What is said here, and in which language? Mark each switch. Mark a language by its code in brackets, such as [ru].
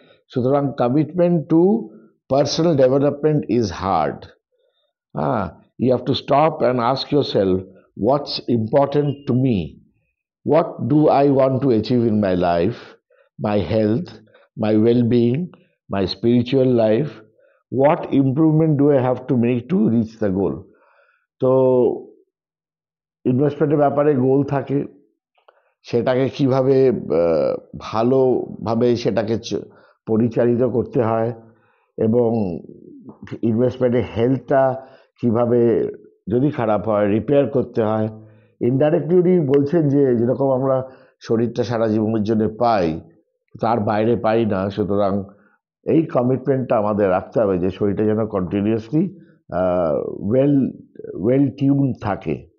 [bn] সুতরাং [en] Commitment to personal development is hard. You have to stop and ask yourself, what's important to me? What do I want to achieve in my life, my health, my well-being, my spiritual life? What improvement do I have to make to reach the goal? [bn] তো ইনভেস্টমেন্টের ব্যাপারে গোল থাকে, সেটাকে কিভাবে ভালোভাবে সেটাকে পরিচালিত করতে হয়, এবং ইনভেস্টমেন্টের হেলথটা কিভাবে যদি খারাপ হয় রিপেয়ার করতে হয়। ইনডাইরেক্টলি উনি বলছেন যে যেরকম আমরা শরীরটা সারা জীবনের জন্য পাই তার বাইরে পাই না, সুতরাং এই কমিটমেন্টটা আমাদের রাখতে হবে যে শরীরটা যেন কন্টিনিউয়াসলি ওয়েল ওয়েল টিউন থাকে।